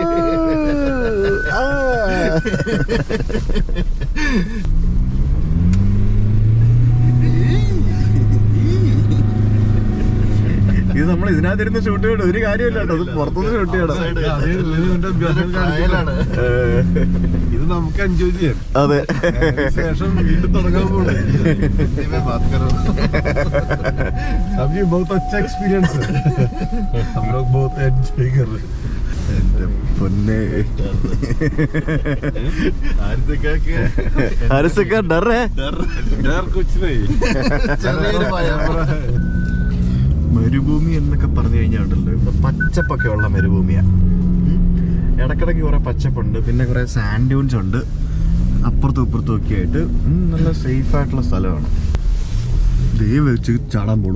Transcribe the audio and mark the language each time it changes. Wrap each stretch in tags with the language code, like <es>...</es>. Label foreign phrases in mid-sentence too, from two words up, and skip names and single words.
<ml>ഇത് നമ്മൾ ഇതിനകത്തിരുന്ന് ഷൂട്ട് ചെയ്യണം, ഒരു കാര്യമില്ല കേട്ടോ, അത് പുറത്തുനിന്ന് ഷൂട്ട് ചെയ്യണം. ഇത് നമുക്ക് എൻജോയ് ചെയ്യാം. അതെ, ശേഷം വീണ്ടും തുടങ്ങാൻ പോകണം.</ml> <hi>अभी बहुत अच्छा एक्सपीरियंस है, हम लोग बहुत एंजॉय कर रहे हैं.</hi> <ml>എന്റെ പൊന്നെ,</ml> <hi>हरिसक्का डर है? डर कुछ नहीं.</hi> <ml>മരുഭൂമി എന്നൊക്കെ പറഞ്ഞു കഴിഞ്ഞാൽ ഉണ്ടല്ലോ, ഇപ്പൊ പച്ചപ്പൊക്കെ ഉള്ള മരുഭൂമിയാ. ഇടക്കിടക്ക് കുറെ പച്ചപ്പുണ്ട്, പിന്നെ കുറെ</ml> <en>sand dunes</en> <ml>ഉണ്ട് അപ്പുറത്തും ഇപ്പുറത്തും ഒക്കെ ആയിട്ട്. നല്ല സേഫ് ആയിട്ടുള്ള സ്ഥലമാണ്. ദേ വെച്ച് ചാടാൻ പോണു.</ml>